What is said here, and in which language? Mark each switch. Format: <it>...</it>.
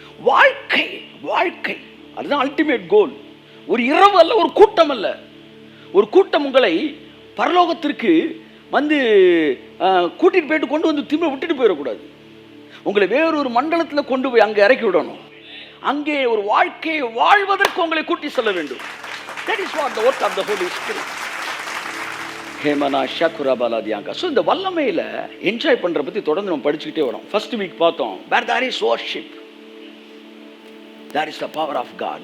<ta>வாழ்க்கை வாழ்க்கை அதுதான் அல்டிமேட் கோல். ஒரு இரவு அல்ல, ஒரு கூட்டம் அல்ல. ஒரு கூட்டம் உங்களை பரலோகத்திற்கு வந்து கூட்டிட்டு போயிட்டு கொண்டு வந்து திரும்ப விட்டுட்டு போயிடக்கூடாது. உங்களை வேறொரு மண்டலத்தில் கொண்டு போய் அங்கே இறக்கி விடணும். அங்கே ஒரு வாழ்க்கையை வாழ்வதற்கு உங்களை கூட்டி செல்ல வேண்டும்.</ta> <en>That is what the work of the Holy Spirit. ஹேமனா ஷக்குரா பாலாதியாங்க.</en> <ta>So இந்த வல்லமையில் என்ஜாய் பண்ணுற பற்றி தொடர்ந்து நம்ம படிச்சுக்கிட்டே வரோம். ஃபர்ஸ்ட் வீக் பார்த்தோம்,</ta> <en>where there is worship, there is the power of God.</en>